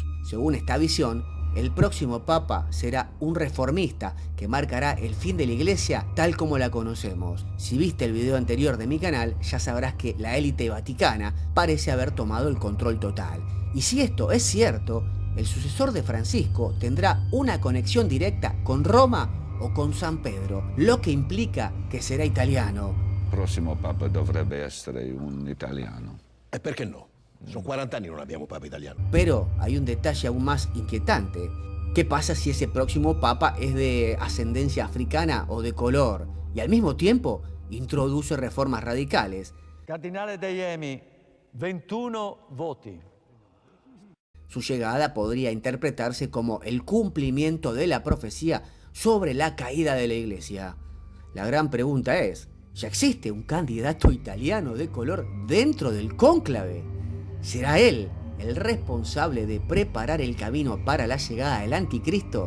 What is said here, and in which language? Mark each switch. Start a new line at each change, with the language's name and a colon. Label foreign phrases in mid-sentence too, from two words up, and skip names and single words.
Spanish: Según esta visión, el próximo Papa será un reformista que marcará el fin de la Iglesia tal como la conocemos. Si viste el video anterior de mi canal, ya sabrás que la élite vaticana parece haber tomado el control total. Y si esto es cierto, el sucesor de Francisco tendrá una conexión directa con Roma o con San Pedro, lo que implica que será italiano.
Italian: Il prossimo Papa dovrebbe essere un italiano. E perché no? Sono 40 anni che non abbiamo Papa italiano.
Spanish: Pero hay un detalle aún más inquietante. ¿Qué pasa si ese próximo Papa es de ascendencia africana o de color y al mismo tiempo introduce reformas radicales?
Italian: Cardinale Deiemi, 21 voti.
Spanish: Su llegada podría interpretarse como el cumplimiento de la profecía sobre la caída de la Iglesia. La gran pregunta es, ¿ya existe un candidato italiano de color dentro del cónclave? ¿Será él el responsable de preparar el camino para la llegada del anticristo?